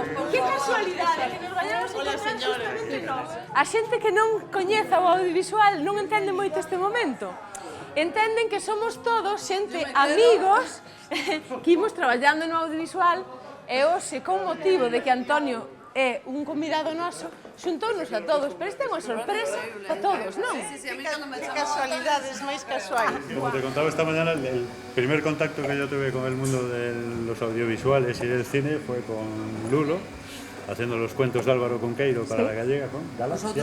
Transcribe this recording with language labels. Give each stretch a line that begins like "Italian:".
Galician: Que casualidade, que nos gañamos justamente nós. A xente que non coñeza o audiovisual non entende moito este momento. Entenden que somos todos xente amigos que imos traballando no audiovisual e hoxe, con motivo de que Antonio é un convidado noso, xuntóunos a todos, pero esta é unha sorpresa a todos, non? Casualidades máis casuais.
Spanish: Como te contaba esta mañana, el primer contacto que yo tuve con el mundo de los audiovisuales y del cine fue con Lulo, haciendo los cuentos de Álvaro Cunqueiro para La Gallega, con Galaxia,